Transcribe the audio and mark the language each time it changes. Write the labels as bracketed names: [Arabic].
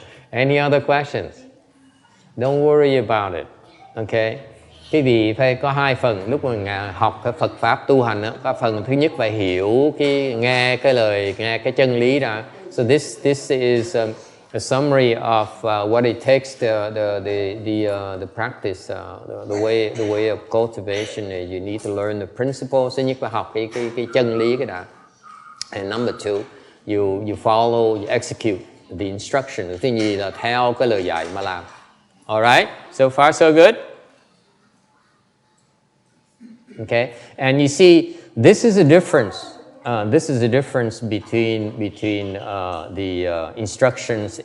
[English] Any other questions? Don't worry about it. Okay. [Vietnamese] Quý vị phải có hai phần lúc mà học cái Phật pháp tu hành đó. Có phần thứ nhất phải hiểu nghe cái lời, nghe cái chân lý ra. [English] So this is a summary of what it takes the practice, the way of cultivation. You need to learn the principles. [Vietnamese] Thứ nhất phải học cái chân lý cái đã. [English] And number two, you follow, you execute the instruction. [Vietnamese] Thứ nhì là theo cái lời dạy mà làm. [English] Alright, so far so good. Okay, and you see, this is a difference. This is the difference between the instructions.